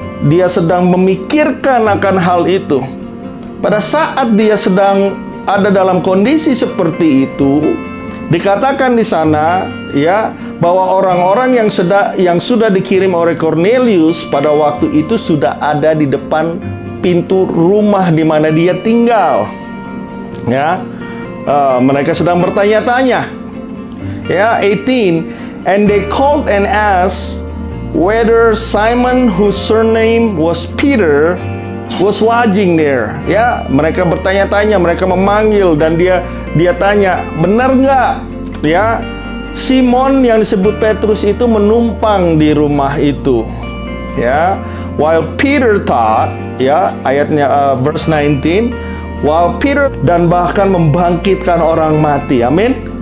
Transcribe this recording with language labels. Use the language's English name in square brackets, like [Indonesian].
[Indonesian] Dia sedang memikirkan akan hal itu. Pada saat dia sedang ada dalam kondisi seperti itu, dikatakan di sana, ya, bahwa orang-orang yang sudah dikirim oleh Cornelius pada waktu itu sudah ada di depan pintu rumah di mana dia tinggal. Ya, mereka sedang bertanya-tanya. [English] Ya, 18, and they called and asked whether Simon, whose surname was Peter, was lodging there. [Indonesian] Ya, mereka bertanya-tanya, mereka memanggil, dan dia tanya, benar nggak, ya, Simon yang disebut Petrus itu menumpang di rumah itu. [English] Ya, while Peter thought, ya, ayatnya verse 19, while Peter, [Indonesian] dan bahkan membangkitkan orang mati. [English] Amin.